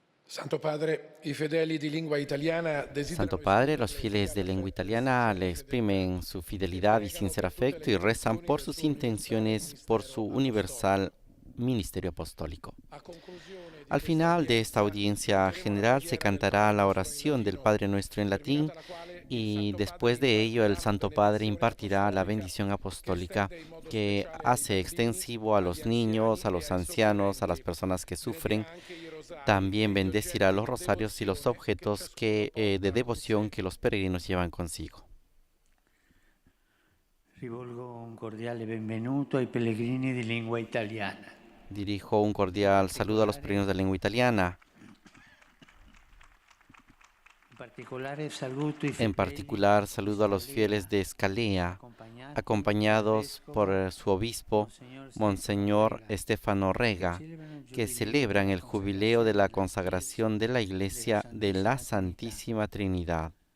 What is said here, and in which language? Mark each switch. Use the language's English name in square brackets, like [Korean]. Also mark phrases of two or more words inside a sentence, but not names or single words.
[Italian] Santo Padre, i fedeli di lingua italiana desiderano Santo Padre, [Spanish] los fieles de lengua italiana le exprimen su fidelidad y sincero afecto y rezan por sus intenciones, por su universal ministerio apostólico. Al final de esta audiencia general se cantará la oración del Padre Nuestro en latín y después de ello el Santo Padre impartirá la bendición apostólica que hace extensivo a los niños, a los ancianos, a las personas que sufren. También bendecirá los rosarios y los objetos de devoción que los peregrinos llevan consigo. [Italian] Rivolgo un cordiale benvenuto ai pellegrini di lingua italiana. [Spanish] Dirijo un cordial saludo a los peregrinos de lengua italiana. En particular, saludo a los fieles de Scalea, acompañados por su obispo, Monseñor Stefano Rega, que celebran el jubileo de la consagración de la Iglesia de la Santísima Trinidad.